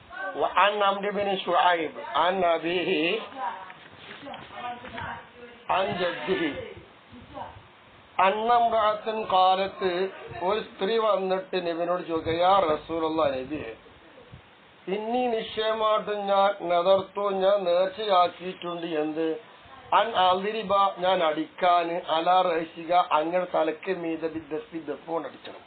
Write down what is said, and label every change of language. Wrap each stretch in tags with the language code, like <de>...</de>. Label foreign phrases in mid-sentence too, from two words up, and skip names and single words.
<ar>وعن عمرو بن شعيب عن أبيه عن جده أن امرأة قالت</ar> <ml>ഒരു സ്ത്രീ വന്നിട്ട് നബിയോട് ചോദിക്കുക,</ml> <ar>يا رسول الله</ar> <ml>നബിയെ, ഇന്നി നിശ്ചയമായിട്ടും ഞാൻ നേർച്ചയാക്കിയിട്ടുണ്ട് എന്ത്</ml> <ar>أن أضرب</ar> <ml>ഞാൻ അടിക്കാന്</ml> <ar>على رأسك</ar> <ml>അങ്ങനെ തലക്ക് മീത ദഫ് കൊണ്ട് അടിക്കണം.</ml>